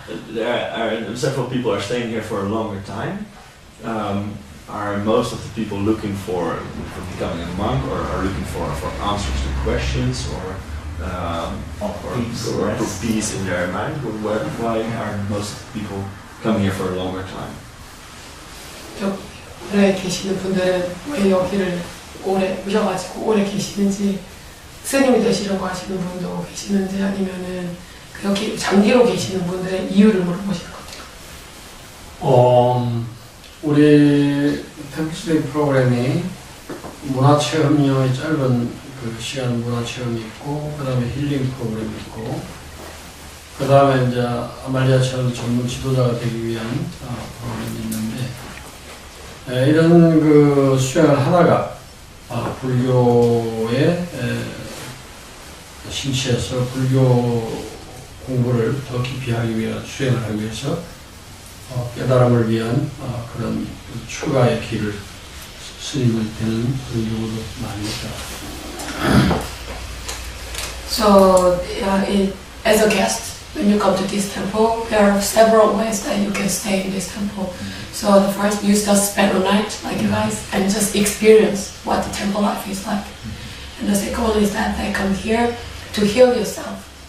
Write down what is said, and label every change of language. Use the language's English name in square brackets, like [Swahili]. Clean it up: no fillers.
[English] There are several people are staying here for a longer time. Are most of the people looking for becoming a monk, or are looking for answers to questions, or peace in their mind? Why are most people coming here for a longer time? [Korean] 오래 계시는 분들은 왜 여기를 오래 오셔가지고 오래 계시는지, 스님이 되시려고 하시는 분도 계시는지, 아니면은 여기 장기로 계시는 분들의 이유를 물어보실 것 같아요. 우리 템플스테이 프로그램이 문화체험용의 짧은 그 시간 문화체험이 있고, 그 다음에 힐링 프로그램이 있고, 그 다음에 이제 아말리아처럼 전문 지도자가 되기 위한 프로그램이 있는데, 이런 그 수행을 하다가 불교에 심취해서 불교 공부를 더 깊이 하기 위한 수행을 하기 위해서 깨달음을 위한 그런 추가의 길을 스님을 되는 그런 경우도 많이 있다. [English] So, as a guest, when you come to this temple, there are several ways that you can stay in this temple. So the first, you just spend a night, like you guys, and just experience what the temple life is like. And the second one is that they come here to heal yourself.